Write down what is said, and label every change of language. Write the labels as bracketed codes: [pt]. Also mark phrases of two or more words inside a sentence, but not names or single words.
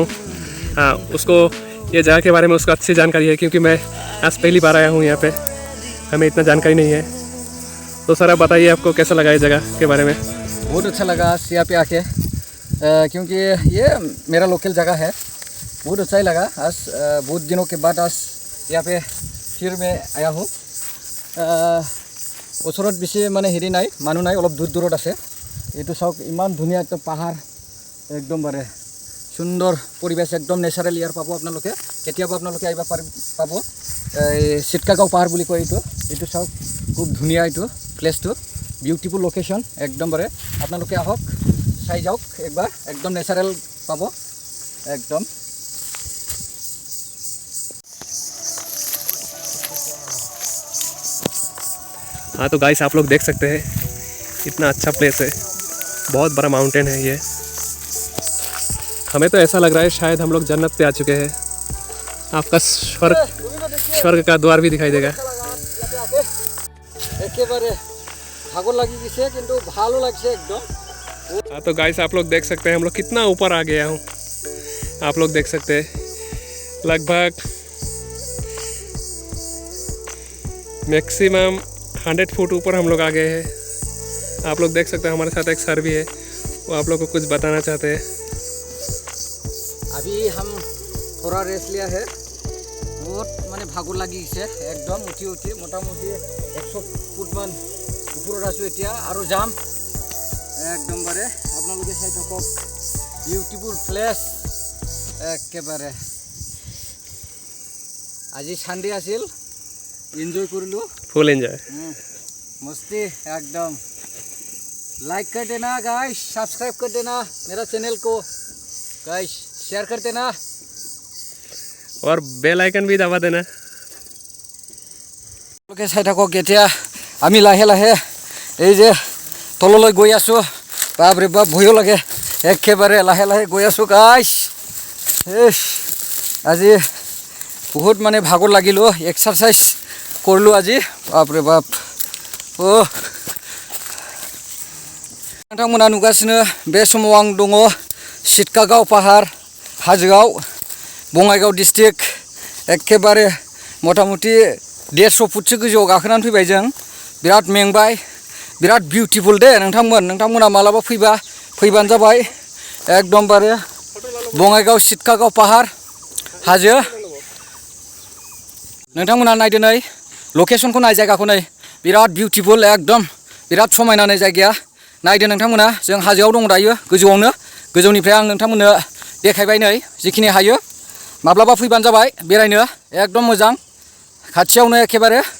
[hi] हाँ, उसको ये जगह के बारे में उसको अच्छी जानकारी है, क्योंकि मैं आज पहली बार आया हूँ यहाँ पे, हमें इतना जानकारी नहीं है। तो सर आप बताइए, आपको कैसा लगा ये जगह के बारे में? बहुत अच्छा लगा आज यहाँ पे आके, क्योंकि ये मेरा लोकल जगह है। बहुत अच्छा ही लगा आज, बहुत दिनों के बाद आज यहाँ पे फिर मैं आया हूँ। [as] ওচৰত বেছি মানে হেৰি নাই, মানুহ নাই, অলপ দূৰ দূৰত আছে। এইটো চাওক, ইমান ধুনীয়া একটা পাহাৰ, একদম বাৰে সুন্দৰ পৰিৱেশ, একদম নেচাৰেল ইয়াৰ পাব আপোনালোকে। কেতিয়াবা আপোনালোকে আহিব পাব। এই চিটকাগাঁও পাহাৰ বুলি কয় এইটো। এইটো চাওক, খুব ধুনীয়া এইটো প্লেচটো, [en] beautiful location [as] একদম বাৰে। আপোনালোকে আহক, চাই যাওক একবাৰ, একদম নেচাৰেল পাব একদম। [hi] हाँ तो गाइस, आप लोग देख सकते हैं इतना अच्छा प्लेस है, बहुत बड़ा माउंटेन है ये। हमें तो ऐसा लग रहा है शायद हम लोग जन्नत पे आ चुके हैं। आपका स्वर्ग का द्वार भी दिखाई देगा। [bn] একেবারে ভাগর লাগি গেছে কিন্তু ভালো লাগছে একদম। [hi] हाँ तो गाइस आप लोग देख सकते हैं हम लोग कितना ऊपर आ गया हूँ। आप लोग देख सकते हैं लगभग मैक्सिमम 100 फुट ऊपर हम लोग आ गए हैं। आप लोग देख सकते हैं हमारे साथ एक सर भी है, वो आप लोग को कुछ बताना चाहते हैं। अभी हम थोड़ा रेस्ट लिया है, बहुत माने भागर [as] লাগি গেছে একদম উঠি উঠি মোটামুটি 100 ফুট মান উপৰত আছো এতিয়া আৰু যাম একদম বাৰে আপোনালোকে চাই থাকক [en] beautiful place [as] একেবাৰে আজি সানডে আছিল এনজয় কৰিলো [en] full enjoy [hi] मस्ती एकदम लाइक कर देना गाइस सब्सक्राइब कर देना मेरा चैनल को गाइस शेयर कर देना और बेल आइकन भी दबा देना। [as] লোকে চাই থাকক এতিয়া আমি লাহে লাহে এই যে তললৈ গৈ আছো বাপৰে বাপ ভয়ো লাগে একেবাৰে লাহে লাহে গৈ আছো গাইস আজি বহুত মানে ভাগৰ লাগিলো এক্সারসাইজ করলো আজি বাপরে বাপ ও नोंथांमोना [brx] नुगासिनो बे समाव आं दङ सिटकागाव पाहार हाजोआव बङाइगाव डिस्ट्रिक्ट एकेबारे मटामटी 150 फुटसो गोजौआव गाखोनानै फैबाय जों बिराद मेंबाय बिराद बिउटिफुल दे नोंथांमोना मालाबा फैबानो जाबाय एकदमबारे बङाइगाव सिटकागाव पाहार हाजो नोंथांमोना नायदो नै लकेशनखौ नाय जायगाखौ नै बिराद बिउटिफुल एकदम बिराद समायना नै जायगाया नायदो नोंथांमोना जों हाजोआव दङ दायो गोजौआवनो गोजौनिफ्राय आं नोंथांमोननो देखायबाय नै जिखिनि हायो माब्लाबा फैबानो जाबाय बेरायनो एकदम मोजां खाथियावनो एखेबारे